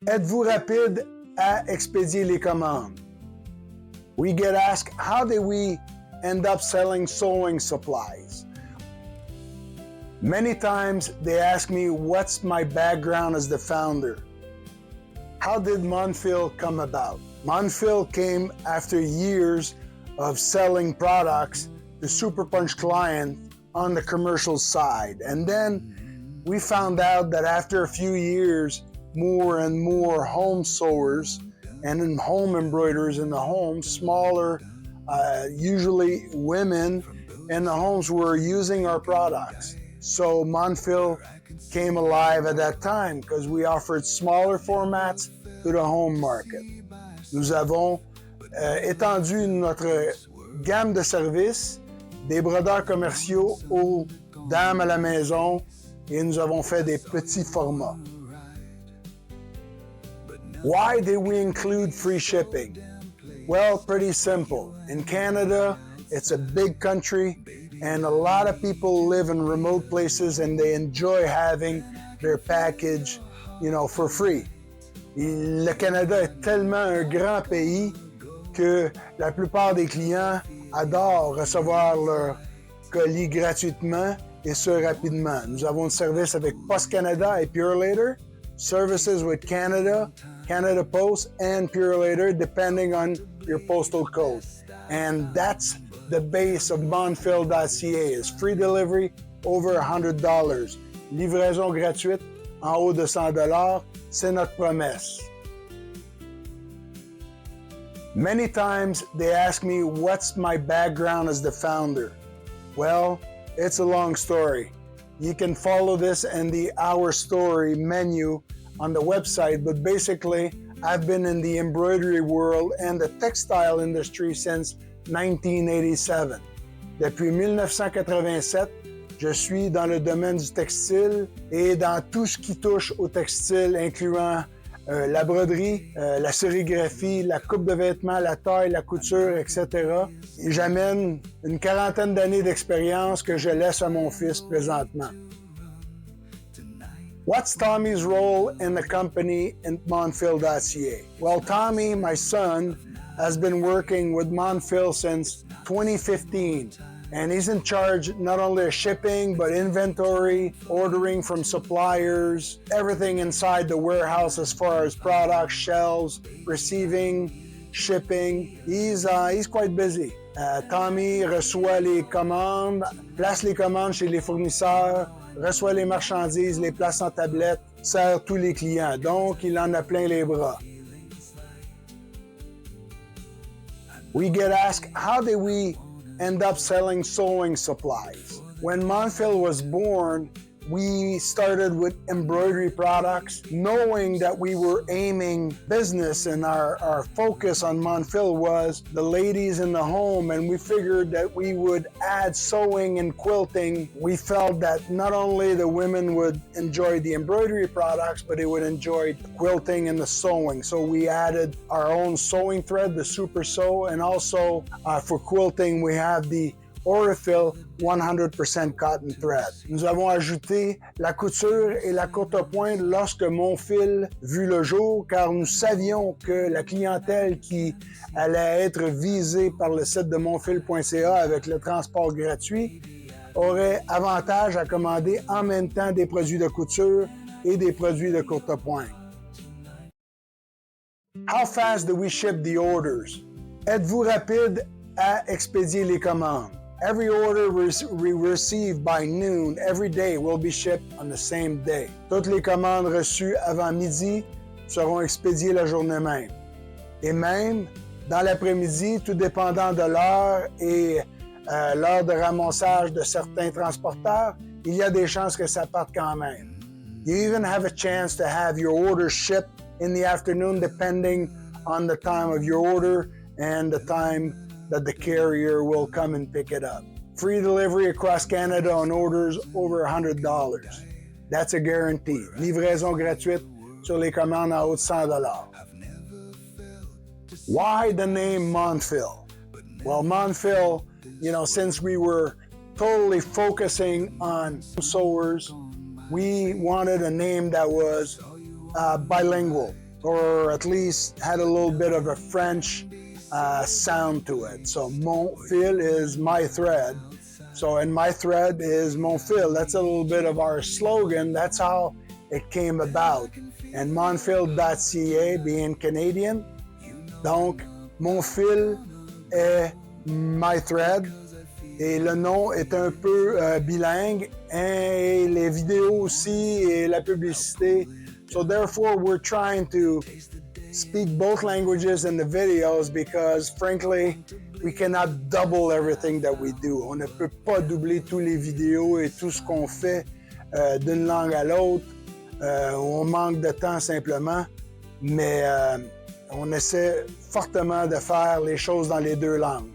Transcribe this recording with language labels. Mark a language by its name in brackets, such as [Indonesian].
[French] Êtes-vous rapide à expédier les commandes? [English] We get asked, how did we end up selling sewing supplies? Many times they ask me, what's my background as the founder? How did Monfil come about? Monfil came after years of selling products to Super Punch clients on the commercial side. And then we found out that after a few years, more and more home sewers and home embroiderers in the home, smaller, usually women in the homes, were using our products. So Monfil came alive at that time because we offered smaller formats to the home market. [French] Nous avons étendu notre gamme de services des brodeurs commerciaux aux dames à la maison et nous avons fait des petits formats. [English] Why did we include free shipping? Well, pretty simple. In Canada, it's a big country and a lot of people live in remote places and they enjoy having their package, for free. [French] Le Canada est tellement un grand pays que la plupart des clients adorent recevoir leur colis gratuitement et ce rapidement. Nous avons un service avec Post Canada et Purolator, [English] services with Canada, Canada Post, and Purolator, depending on your postal code. And that's the base of Monfil.ca, is free delivery over $100. [French] Livraison gratuite en haut de $100, c'est notre promesse. [English] Many times they ask me, what's my background as the founder? Well, it's a long story. You can follow this in the Our Story menu on the website, but basically, I've been in the embroidery world and the textile industry since 1987. [French] Depuis 1987, je suis dans le domaine du textile et dans tout ce qui touche au textile, incluant la broderie, la sérigraphie, la coupe de vêtements, la taille, la couture, etc. Et j'amène une quarantaine d'années d'expérience que je laisse à mon fils présentement. [English] What's Tommy's role in the company in Monfil.ca? Well, Tommy, my son, has been working with Monfil since 2015. And he's in charge not only of shipping, but inventory, ordering from suppliers, everything inside the warehouse as far as products, shelves, receiving, shipping. He's quite busy. [French] Tommy reçoit les commandes, place les commandes chez les fournisseurs, reçoit les marchandises, les place en tablette, sert tous les clients. Donc, il en a plein les bras. [English] We get asked, how did we end up selling sewing supplies? When Monfil was born, we started with embroidery products, knowing that we were aiming business, and our focus on Monfil was the ladies in the home, and we figured that we would add sewing and quilting. We felt that not only the women would enjoy the embroidery products, but they would enjoy the quilting and the sewing. So we added our own sewing thread, the Super Sew, and also for quilting, we have the Orifil 100% cotton thread. [French] Nous avons ajouté la couture et la courte pointe lorsque Monfil vit le jour, car nous savions que la clientèle qui allait être visée par le site de Monfil.ca avec le transport gratuit aurait avantage à commander en même temps des produits de couture et des produits de courte pointe. [English] How fast do we ship the orders? [French] Êtes-vous rapide à expédier les commandes? [English] Every order we receive by noon every day will be shipped on the same day. [French] Toutes les commandes reçues avant midi seront expédiées la journée même. Et même dans l'après-midi, tout dépendant de l'heure et l'heure de ramassage de certains transporteurs, il y a des chances que ça parte quand même. [English] You even have a chance to have your order shipped in the afternoon depending on the time of your order and the time that the carrier will come and pick it up. Free delivery across Canada on orders over $100. That's a guarantee. [French] Livraison gratuite sur les commandes en haut de $100. [English] Why the name Monfil? Well, Monfil, since we were totally focusing on sewers, we wanted a name that was bilingual. or at least had a little bit of a French sound to it. So Monfil is my thread. So, and my thread is Monfil. That's a little bit of our slogan. That's how it came about. And Monfil.ca being Canadian, [French] donc Monfil est [English] my thread. [French] Et le nom est un peu bilingue, et les vidéos aussi, et la publicité. [English] So therefore, we're trying to speak both languages in the videos because, frankly, we cannot double everything that we do. [French] On ne peut pas doubler tous les vidéos et tout ce qu'on fait d'une langue à l'autre. On manque de temps simplement, mais on essaie fortement de faire les choses dans les deux langues.